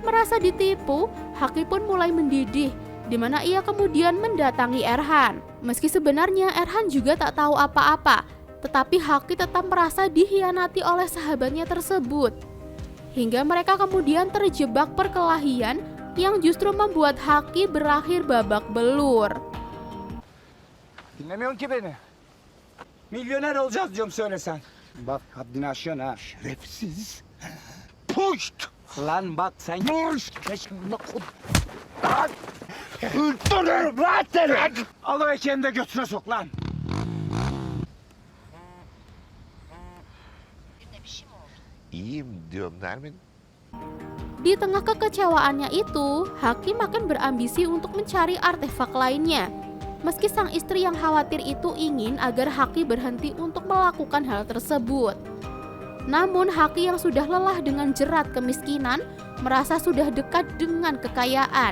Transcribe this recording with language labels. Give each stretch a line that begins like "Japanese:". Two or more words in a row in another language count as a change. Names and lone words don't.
Indonesian: merasa ditipu, Haki pun mulai mendidih, di mana ia kemudian mendatangi Erhan. Meski sebenarnya Erhan juga tak tahu apa-apa, tetapi Haki tetap merasa dikhianati oleh sahabatnya tersebut. Hingga mereka kemudian terjebak perkelahian yang justru membuat Haki berakhir babak belur.
Turkish: Dinlemiyorsun ki beni. Milyoner olacağız diyorum söylesen. Bak haddini aşıyorsun ha. Şerefsiz. Puşt. Lan bak sen... Öldürürüm lan seni. Al o ekeni de götüne sok lan. Birine bir şey mi oldu? İyiyim diyorum Nermin.
Indonesian: Di tengah kekecewaannya itu, Haki makin berambisi untuk mencari artefak lainnya. Meski sang istri yang khawatir itu ingin agar Haki berhenti untuk melakukan hal tersebut. Namun Haki yang sudah lelah dengan jerat kemiskinan, merasa sudah dekat dengan kekayaan.